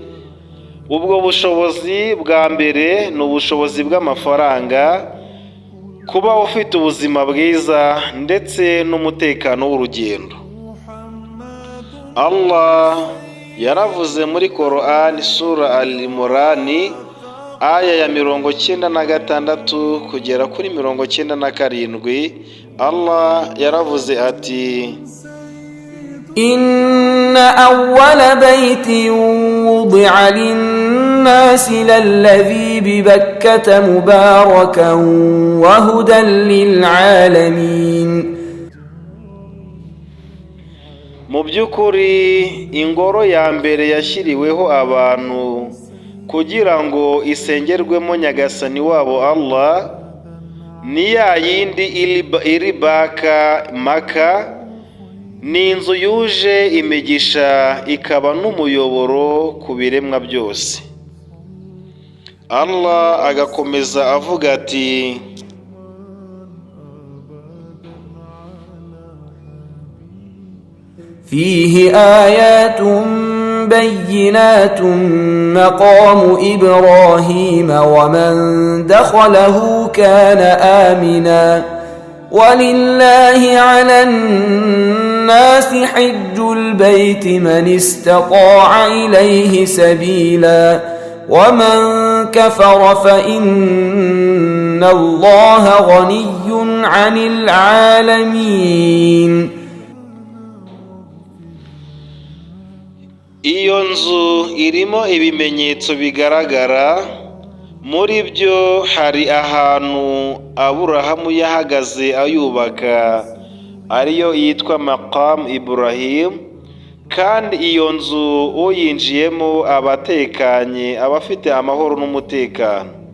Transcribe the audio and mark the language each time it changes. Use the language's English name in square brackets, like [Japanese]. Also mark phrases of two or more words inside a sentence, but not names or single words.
[Kinyarwanda] Ubwo bushobozi bwa mbere ni ubushobozi bw'amafaranga, kuba ufite ubuzima bwiza ndetse n'umutekano w'urugendo. Allah yaravuze muri Qur'an sura Al-Imran aya ya 96 kugera kuri 97. Allah yaravuze ati: [Arabic] إن أول بيت وضع للناس للذي ببكة مباركا وهدى للعالمين. [Kinyarwanda] Mu by'ukuri ingoro ya mbere yashyiriweho abantu kugira ngo isengerwemo Nyagasani wabo Allah ni ya yindi iri Maka. Ni inzu yuje imigisha, ikaba n'umuyoboro ku biremwa byose. Allah agakomeza avuga ati: [Arabic] فيه آيات بينات مقام إبراهيم ومن دخله كان آمنا ولله على الناس حج البيت من استطاع إليه سبيلا ومن كفر فإن الله غني عن العالمين. [Kinyarwanda] Iyo nzu irimo ibimenyetso bigaragara. Muri byo hari ahantu Aburahamu yahagaze ayubaka, ariyo yitwa Maqam Ibrahim, kandi iyo nzu uyinjiyemo abatekanye, abafite amahoro n'umutekano.